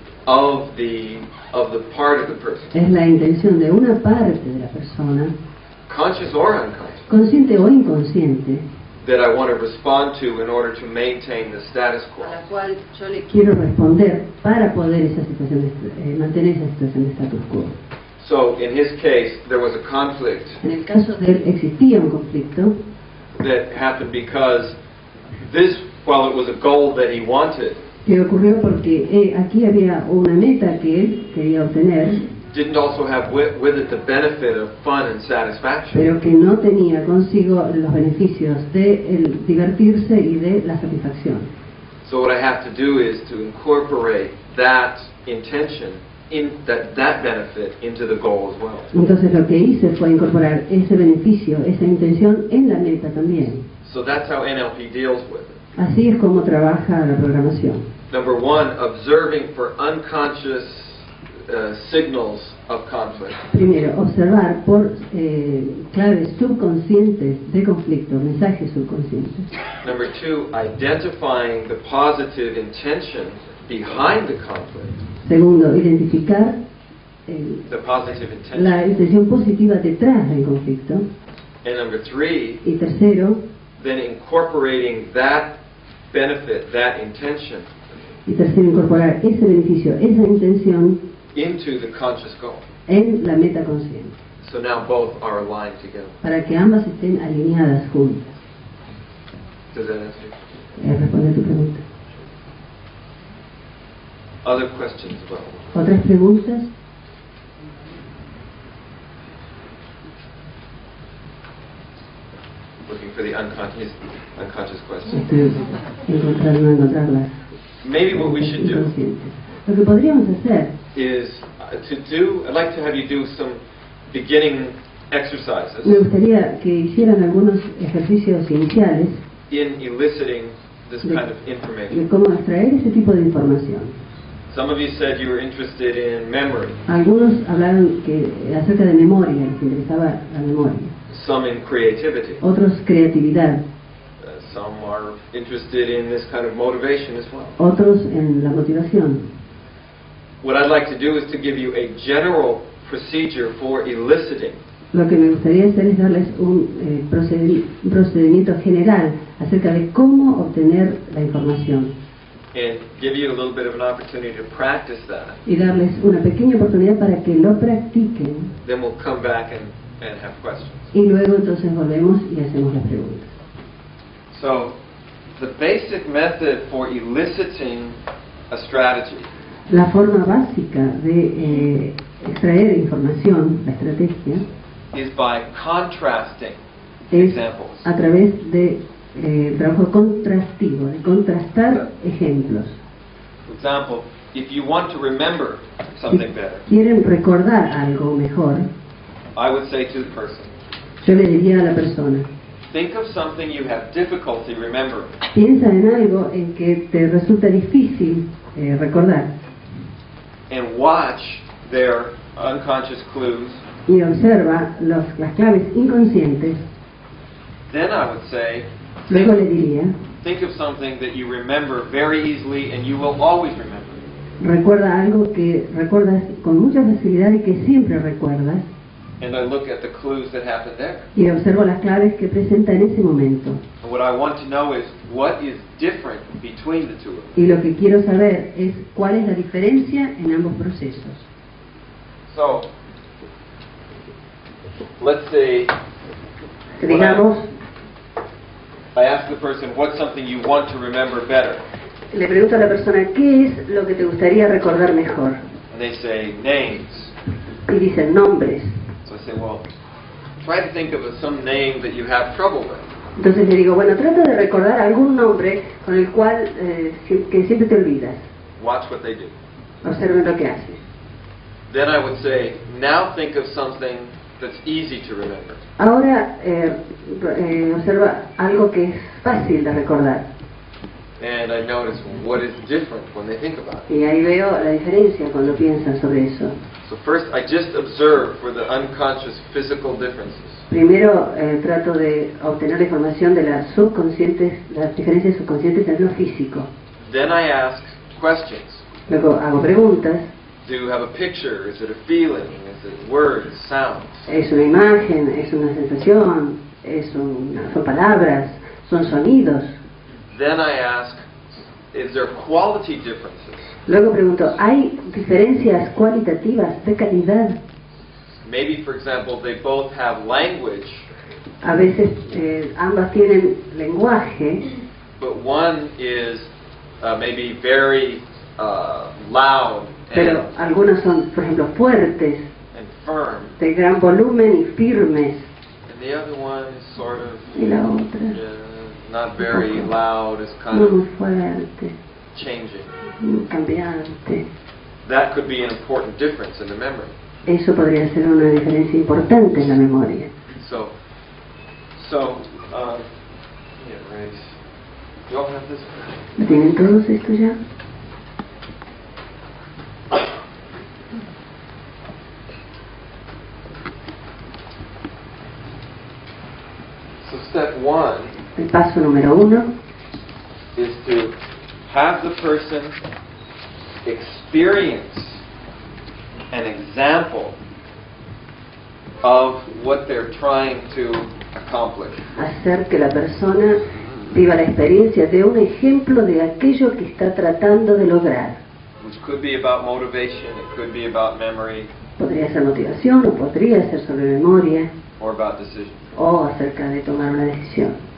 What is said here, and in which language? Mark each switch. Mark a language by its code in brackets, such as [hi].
[en] of the part of the person, [es] es la intención de una parte de la persona, [en] conscious or unconscious, [es] consciente o inconsciente, [en] that I want to respond to in order to maintain the status quo. [es] a la cual yo le quiero responder para poder esa situación mantener esa situación de status quo. [en] So in his case, there was a conflict [es] En el caso de él existía un conflicto [en] that happened because this, while it was a goal that he wanted, [es] que ocurrió porque aquí había una meta que él quería obtener, [en] didn't also have with it the benefit of fun and satisfaction. [es] pero que no tenía consigo los beneficios de el divertirse y de la satisfacción. [en] So what I have to do is to incorporate that intention, that benefit into the goal as well. [es] Entonces lo que hice fue incorporar ese beneficio, esa intención en la meta también. [en] So that's how NLP deals with it. [es] Así es como trabaja la programación. [en] Number one, observing for unconscious signals of conflict. [es] Primero, observar por claves subconscientes de conflicto, mensajes subconscientes. [en] Number two, identifying the positive intention behind the conflict. [es] Segundo, identificar [en] The positive intention. [es] la intención positiva detrás del conflicto. [en] And number three, [es] Y tercero, [en] then incorporating that benefit, that intention, [es] incorporar ese beneficio, esa intención [en] into the conscious goal. [es] en la meta consciente, [en] So now both are aligned together. [es] para que ambas estén alineadas juntas. [en] Does that answer? [es] Responde a tu pregunta. [en] Other questions about it? [es] ¿Otras preguntas? [en] Looking for the unconscious question. [es] Estoy encontrarlas. [en] Maybe what we should do [es] inconscientes. Lo que podríamos hacer [en] is I'd like to have you do some beginning exercises [es] me gustaría que hicieran algunos ejercicios iniciales [en] in eliciting this kind of [es] de [en] information. [es] cómo extraer ese tipo de información. [en] Some of you said you were interested in memory, [es] Algunos hablaron acerca de memoria, les interesaba la memoria. [en] some in creativity, [es] Otros creatividad, [en] some are interested in this kind of motivation as well. [es] otros en la motivación. [en] What I'd like to do is to give you a general procedure for eliciting. [es] Lo que me gustaría hacer es darles un procedimiento general acerca de cómo obtener la información [en] And give you a little bit of an opportunity to practice that. [es] y darles una pequeña oportunidad para que lo practiquen, [en] Then we'll come back and have questions. [es] y luego entonces volvemos y hacemos las preguntas. [en] So, the basic method for eliciting a strategy [es] La forma básica de extraer información, la estrategia, [en] is by contrasting [es] es [en] examples. [es] a través de trabajo contrastivo, de contrastar ejemplos. [en] For example, if you want to remember [es] Si [en] something better, [es] quieren recordar algo mejor, [en] I would say to the person, [es] yo le diría a la persona, [en] think of something you have difficulty remembering. [es] piensa en algo en que te resulta difícil recordar [en] And watch their unconscious clues. [es] y observa las claves inconscientes. [en] Then I would say, [es] Luego le diría, [en] think of something that you remember very easily and you will always remember. [es] recuerda algo que recuerdas con mucha facilidad y que siempre recuerdas, [en] And I look at the clues that happen there. [es] y observo las claves que presenta en ese momento. [en] And what I want to know is what is different between the two of them. [es] Y lo que quiero saber es cuál es la diferencia en ambos procesos. [en] So, let's say [es] Que digamos, [en] I ask the person, what's something you want to remember better? [es] le pregunto a la persona, ¿qué es lo que te gustaría recordar mejor? [en] And they say names. [es] Y dicen nombres. [en] So I say, well, try to think of some name that you have trouble with. [es] Entonces le digo, bueno, trata de recordar algún nombre con el cual que siempre te olvidas. [en] Watch what they do. [es] Observen lo que haces. [en] Then I would say, now think of something that's easy to remember. [es] Ahora observa algo que es fácil de recordar. [en] And I notice what is different when they think about it. [es] Y ahí veo la diferencia cuando piensan sobre eso. [en] So first, I just observe for the unconscious physical differences. [es] Primero trato de obtener la información de las subconscientes, las diferencias subconscientes en lo físico. [en] Then I ask questions. [es] Luego hago preguntas. [en] Do you have a picture? Is it a feeling? Is it words, sounds? [es] ¿Es una imagen? ¿Es una sensación? ¿Son palabras? ¿Son sonidos? [en] Then I ask, is there quality differences? [es] Luego pregunto, ¿hay diferencias cualitativas de calidad? [en] Maybe, for example, they both have language. [es] A veces ambas tienen lenguaje, [en] but one is maybe very loud [es] pero algunas son, por ejemplo, fuertes, [en] and firm, [es] de gran volumen y firmes, [en] and the other one is sort of [es] y la otra [en] not very loud, is kind [es] no muy [en] of [es] fuerte, [en] changing. [es] muy cambiante. [en] That could be an important difference in the memory. [es] Eso podría ser una diferencia importante en la memoria. [en] So yeah, right. You all have this? [es] ¿Tienen todos esto ya? [en] So step one [es] El paso número 1 [en] is to have the person experience an example of what they're trying to accomplish. [es] hacer que la persona viva la experiencia de un ejemplo de aquello que está tratando de lograr. [en] Which could be about motivation, it could be about memory, [es] Podría ser motivación, o podría ser sobre memoria, [en] or about decision. [es] o acerca de tomar una decisión.